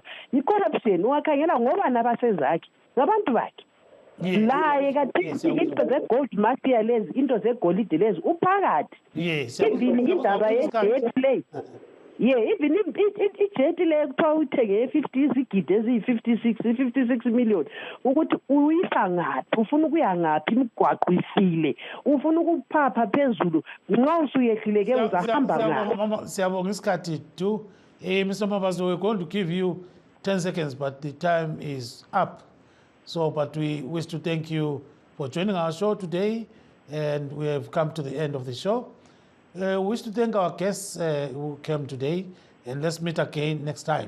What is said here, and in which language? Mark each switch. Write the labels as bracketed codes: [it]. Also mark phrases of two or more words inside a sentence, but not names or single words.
[nd] i-corruption ungakhangela ngoba nabasezakhi ngabantu bakhe laye kathi into ze- [en] gold mafia [nd] lezi into zegolide lezi uphakathi even indaba ye- [en] jet play [nd] even ijet le kuthiwa uthenge 50 izigidi eziyi-56 million ukuthi uyisa ngaphi ufuna ukuya ngaphi imigwaqo ifile ufuna ukuphapha phezulu nxa usuyehlile-ke uzahamba ngaphi. Siyabonga isikhathi tu Mr. [en] Mabaso, we're going to give you 10 seconds but the time is up. So, but we wish to thank you for joining our show today, and we have come to the end of the show. We wish to thank our guests who came today, and let's meet again next time.